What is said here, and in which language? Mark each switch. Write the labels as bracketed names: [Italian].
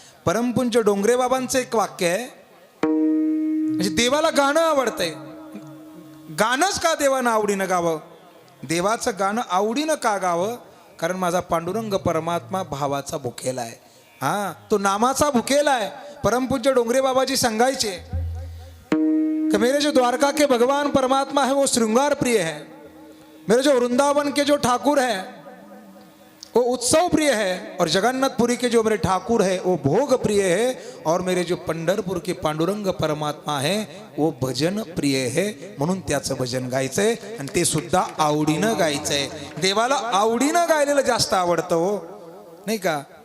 [Marathi] परमपूज्य डोंगरे बाबांचं एक वाक्य आहे, म्हणजे देवाला गाणं आवडतंय. गाणंच का देवानं आवडीनं गावं? देवाचं गाणं आवडीनं का गावं? कारण माझा पांडुरंग परमात्मा भावाचा भुकेला आहे. हा तो नामाचा भुकेला आहे. परमपूज्य डोंगरे बाबाजी सांगायचे [Hindi] कि मेरे जो द्वारका के भगवान परमात्मा है वो श्रृंगार प्रिय है, मेरे जो वृंदावन के जो ठाकुर है वो उत्सव प्रिय है, और जगन्नाथपुरी के जो मेरे ठाकुर है वो भोग प्रिय है, और मेरे जो पंढरपूर के पांडुरंग परमात्मा है वो भजन प्रिय है. [Marathi] म्हणून त्याचं भजन गायचंय, आणि ते सुद्धा आवडीनं गायचंय. देवाला आवडीनं गायलेलं जास्त आवडतं हो नाही का.